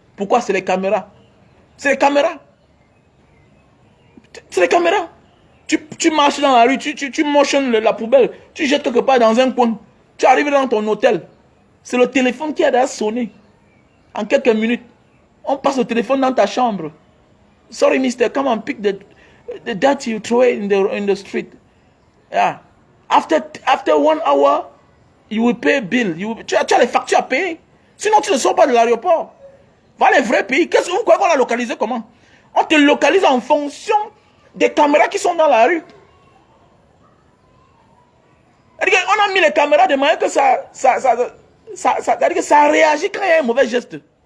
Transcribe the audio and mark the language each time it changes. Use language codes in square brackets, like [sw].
[fr] Pourquoi? C'est les caméras. C'est les caméras. C'est les caméras. Tu marches dans la rue, tu motionnes la poubelle, tu jettes quelque part dans un coin. Tu arrives dans ton hôtel. C'est le téléphone qui a déjà sonné. En quelques minutes, on passe le téléphone dans ta chambre. [en] Sorry, mister, come and pick the dirt you throw in the street. Yeah. After 1 hour, you will pay bill. [fr] Tu as les factures à payer. Sinon, tu ne sors pas de l'aéroport. Va les vrais pays. Qu'est-ce que vous croyez qu'on l'a localisé comment? On te localise en fonction des caméras qui sont dans la rue. On a mis les caméras de manière que ça réagit quand il y a un mauvais geste.